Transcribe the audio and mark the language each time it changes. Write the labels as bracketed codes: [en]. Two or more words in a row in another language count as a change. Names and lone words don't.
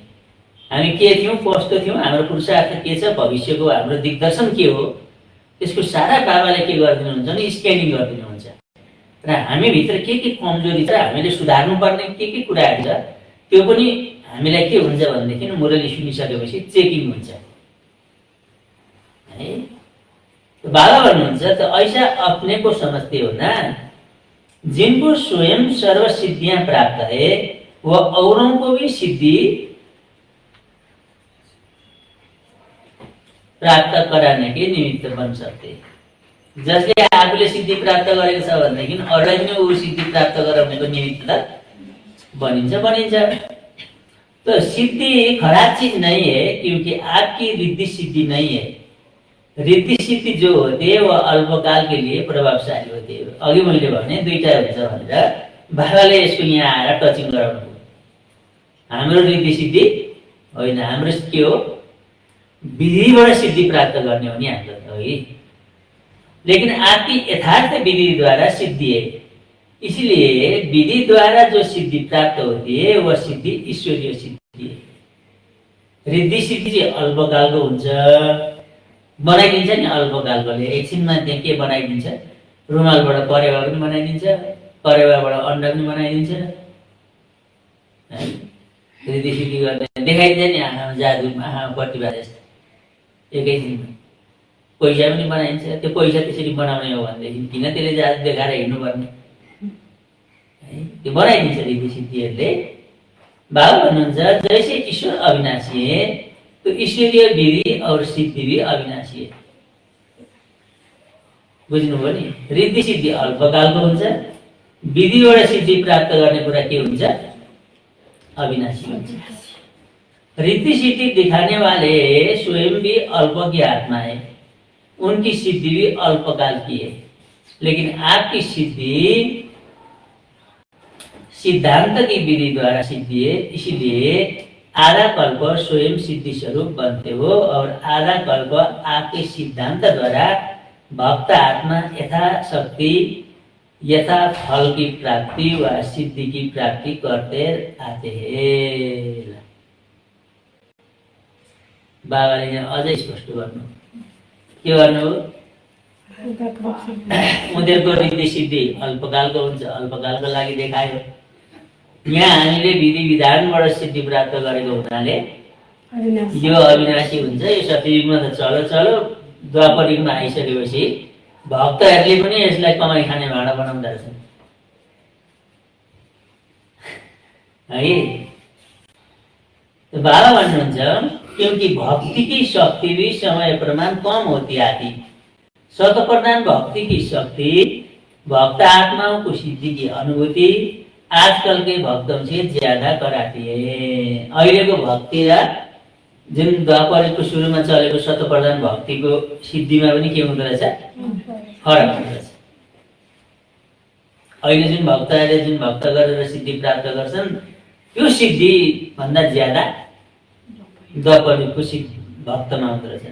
[ne] हामी के थियौँ, कस्तो थियौँ, हाम्रो पुरुषार्थ के छ, भविष्यको हाम्रो दिग्दर्शन के हो, त्यसको सारा बाबाले के गरिदिनुहुन्छ भने स्क्यानिङ गरिदिनुहुन्छ। र हामीभित्र के कमजोरी छ, हामीले सुधार्नुपर्ने के कुराहरू छ, त्यो पनि हामीलाई के हुन्छ भनेदेखि मुरली सुनिसकेपछि चेकिङ हुन्छ है। बाबा भन्नुहुन्छ त [hi] ऐसा अपने को समझते हो ना, जिनको स्वयं सर्व सिद्धियां प्राप्त है वह औरों को भी सिद्धि प्राप्त कराने के निमित्त बन सकते। [ne] जसले आफूले सिद्धि प्राप्त गरेको छ भनेदेखि अरूलाई पनि ऊ सिद्धि प्राप्त गराउनेको निमित्त बनिन्छ। [hi] तो सिद्धि खराब चीज नहीं है, क्योंकि आपकी रिद्धि सिद्धि नहीं है। रिद्धि सिद्धि जो होते हैं वह अल्पकाल के लिए प्रभावशाली होते हैं। [ne] अघि मैले भने दुईटा हुन्छ भनेर बाबाले यसको यहाँ आएर टचिङ गराउनु। हाम्रो रिद्धि सिद्धि होइन, हाम्रो के हो? विधिबाट सिद्धि प्राप्त गर्ने हो नि हाम्रो त है। [hi] लेकिन आपकी यथार्थ विधि द्वारा सिद्धि है, इसलिए विधि द्वारा जो सिद्धि प्राप्त होती है वह सिद्धि ईश्वरीय सिद्धि है। [ne] रिद्धि सिद्धि चाहिँ अल्पकालको हुन्छ, बनाइदिन्छ नि अल्पकालकोले। एकछिनमा त्यहाँ के बनाइदिन्छ? रुमालबाट परेवा पनि बनाइदिन्छ, परेवाबाट अन्डा पनि बनाइदिन्छ। रिद्धि सिद्धि गर्दा देखाइदिन्छ नि आँखामा जादु, आँखामा प्रतिभा जस्तो एकैछिनमा। पैसा पनि बनाइन्छ। त्यो पैसा त्यसरी बनाउने हो भनेदेखि किन त्यसले जादु देखाएर हिँड्नुपर्ने? त्यो बनाइदिन्छ रिद्धि सिद्धिहरूले। बाबा भन्नुहुन्छ [hi] जैसे ईश्वर अविनाशी है तो ईश्वरीय विधि और सिद्धि भी अविनाशी है। [ne] बुझ्नुभयो नि? रिद्धि सिद्धि अल्पकालको हुन्छ, विधिबाट सिद्धि प्राप्त गर्ने कुरा के हुन्छ? अविनाशी हुन्छ। [hi] रिद्धि सिद्धि दिखाने वाले स्वयं भी अल्प की आत्मा है, उनकी सिद्धि भी अल्पकाल की है। लेकिन आपकी सिद्धि सिद्धांत की विधि द्वारा सिद्धि है, इसलिए आधा कल्प स्वयं सिद्धि स्वरूप बनते हो और आधा कल्प आपके सिद्धांत द्वारा भक्त आत्मा यथाशक्ति यथा फल की प्राप्ति व सिद्धि की प्राप्ति करते आते हैं। [ne] बाबाले अझै स्पष्ट गर्नु के गर्नु? उनीहरूको रिद्धि सिद्धि अल्पकालको हुन्छ, अल्पकालको लागि देखायो। यहाँ हामीले विधि विधानबाट सिद्धि प्राप्त गरेको हुनाले यो अविनाशी हुन्छ। यो सत्ययुगमा त चलो द्वापर युगमा आइसकेपछि भक्तहरूले पनि यसलाई कमाई खाने भाँडा बनाउँदो रहेछन् है। बाबा भन्नुहुन्छ [hi] क्योंकि भक्ति की शक्ति भी समय प्रमाण कम होती आती। स्वत प्रधान भक्ति की शक्ति भक्त आत्माओं को सिद्धि की अनुभूति आजकल के भक्तों से ज्यादा कराती है। [ne] अहिलेको भक्ति र जुन द्वापरको सुरुमा चलेको स्वत प्रधान भक्तिको सिद्धिमा पनि के हुँदो रहेछ? फरक हुँदो रहेछ। अहिले जुन भक्तहरूले जुन भक्त गरेर सिद्धि प्राप्त गर्छन् त्यो सिद्धि भन्दा ज्यादा द्वापरको सिद्धि भक्तमा हुँदो रहेछ।